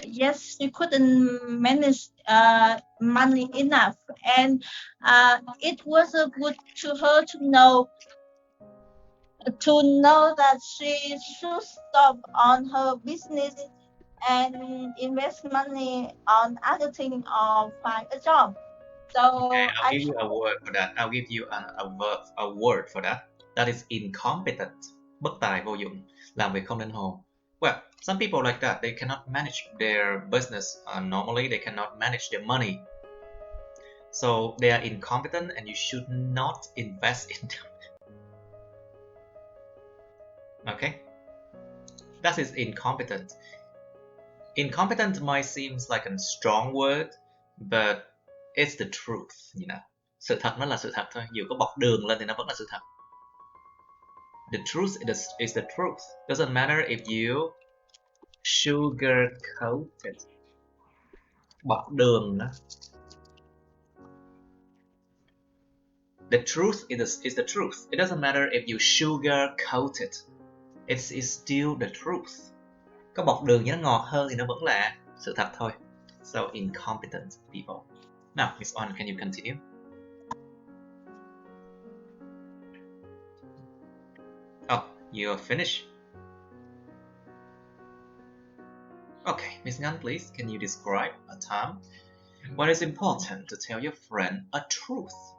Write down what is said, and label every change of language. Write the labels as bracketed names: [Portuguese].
[English] Yes, she couldn't manage money enough, and it was good to her to know that she should stop on her business and invest money on other things or find a job. So okay, I'll give you a word for that. I'll give you a word for that. That is incompetent. [Vietnamese] Bất tài vô dụng, làm việc không nên hồ. [English] Well, some people like that, they cannot manage their business normally. They cannot manage their money. So they are incompetent, and you should not invest in them. Okay, that is incompetent. Incompetent might seem like a strong word, but it's the truth, you know. [Vietnamese] Sự thật nó là sự thật thôi, dù có bọc đường lên thì nó vẫn là sự thật. [English] The truth is the truth. Doesn't matter if you sugarcoat it. [Vietnamese] Bọc đường đó. [English] The truth is the truth. It doesn't matter if you sugarcoat it. It's still the truth. [Vietnamese] Có bọc đường cho nó ngọt hơn thì nó vẫn là sự thật thôi. [English] So incompetent people. Now, Miss On, can you continue? Oh, you're finished. Okay, Miss Ngan, please, can you describe a time when it's important to tell your friend a truth?